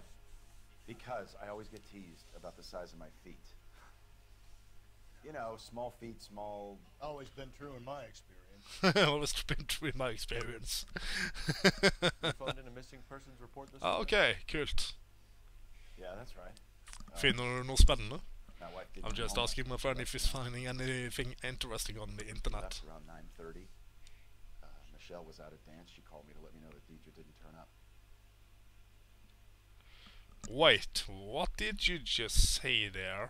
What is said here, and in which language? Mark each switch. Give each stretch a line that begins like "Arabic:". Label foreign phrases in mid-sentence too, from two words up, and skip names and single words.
English: Because I always get teased about the size of my feet. You know, small feet, small... Always been true in my experience. Always been true in my experience. You phoned in a missing persons report this morning?
Norwegian: Okay, kult.
English: Yeah, that's right.
Norwegian: Finner du noe spennende?
English: My wife did I'm come just home asking my friend if he's last night. finding anything interesting on the She internet. left around 9:30. Michelle was out at dance. She called me to let me know that Deidre didn't turn up. Wait, what did you just say there?